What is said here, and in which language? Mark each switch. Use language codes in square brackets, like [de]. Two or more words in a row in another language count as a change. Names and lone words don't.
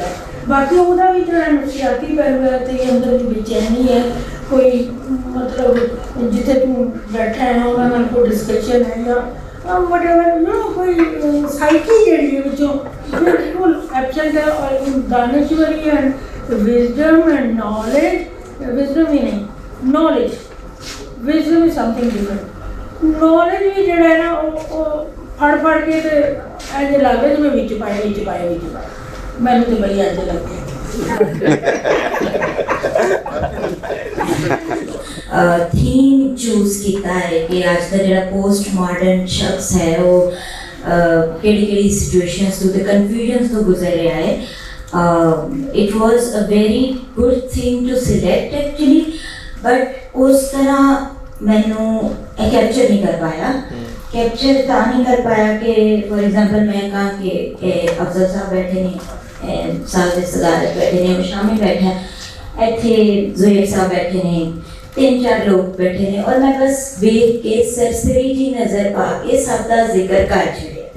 [pa] ਬਾਕੀ ਉਹਦਾ ਵੀ ਜਿਹੜਾ ਨਫਸੀਆਤੀ ਪਹਿਲੂ ਹੈ ਤੇ ਅੰਦਰ ਦੀ ਬੇਚੈਨੀ ਹੈ, ਕੋਈ ਮਤਲਬ ਜਿੱਥੇ ਤੂੰ ਬੈਠਾ ਹੈ ਉਹਨਾਂ ਨਾਲ ਕੋਈ ਡਿਸਕਸ਼ਨ ਹੈ ਜਾਂ whatever ਕੋਈ ਸਾਈਕੀ ਜਿਹੜੀ ਹੈ ਵਿੱਚੋਂ ਬਿਲਕੁਲ ਐਬਸੈਂਟ ਹੈ। ਔਰ ਦਾਨਿਸ਼ਵਰੀ [en] and wisdom and knowledge, wisdom [pa] ਹੀ ਨਹੀਂ, [en] knowledge, wisdom is something different। [pa] knowledge ਵੀ ਜਿਹੜਾ ਹੈ ਨਾ ਉਹ ਫੜ ਕੇ ਤੇ ਇੰਝ ਲੱਗਦਾ ਜਿਵੇਂ ਵਿੱਚ ਪਾਏ ਮੈਨੂੰ ਤੇ ਬਈ ਇੰਝ ਲੱਗਦਾ। ਥੀਮ ਚੂਜ਼ ਕੀਤਾ ਹੈ ਕਿ ਅੱਜ ਦਾ ਜਿਹੜਾ ਪੋਸਟ ਮਾਡਰਨ ਸ਼ਖਸ ਹੈ ਉਹ ਕਿਹੜੀ ਸਿਚੁਏਸ਼ਨਸ ਤੋਂ ਤੇ ਕਨਫਿਊਜ਼ਨਸ ਤੋਂ ਗੁਜ਼ਰ ਰਿਹਾ ਹੈ। [en] It was a very good thing to select actually, but [pa] ਉਸ ਤਰ੍ਹਾਂ ਮੈਨੂੰ ਕੈਪਚਰ ਨਹੀਂ ਕਰ ਪਾਇਆ। ਕੈਪਚਰ ਤਾਂ ਨਹੀਂ ਕਰ ਪਾਇਆ ਕਿ [en] for example [pa] ਮੈਂ ਕਹਾਂ ਕਿ ਅਫਜ਼ਲ ਸਾਹਿਬ ਬੈਠੇ ਨੇ, ਸਾਦੇ ਸਦਾਰਤ ਬੈਠੇ ਨੇ, ਸ਼ਾਮੀ ਬੈਠਾ, ਇੱਥੇ ਜ਼ੁਹੈਰ ਸਾਹਿਬ ਬੈਠੇ ਨੇ, 3-4 ਲੋਕ ਬੈਠੇ ਨੇ ਔਰ ਮੈਂ ਬਸ ਵੇਖ ਕੇ ਸਰਸਰੀ ਜੀ ਨਜ਼ਰ ਪਾ ਕੇ ਸਭ ਦਾ ਜ਼ਿਕਰ ਕਰ ਛੱਡਿਆ।